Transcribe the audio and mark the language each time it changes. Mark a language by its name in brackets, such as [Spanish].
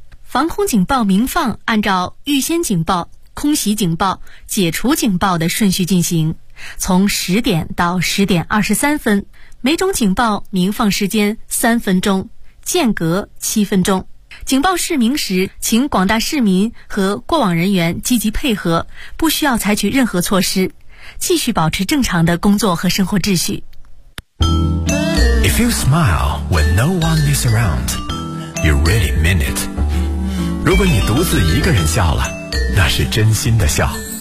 [Chinese] 防空警报鸣放按照预先警报、空袭警报、解除警报的顺序进行，从10点到10点23分，每种警报鸣放时间3分钟，间隔7分钟。警报示鸣时，请广大市民和过往人员积极配合，不需要采取任何措施，继续保持正常的工作和生活秩序。 [English] If you smile when no one is around, you really mean it. [Chinese] 如果你独自一个人笑了，那是真心的笑。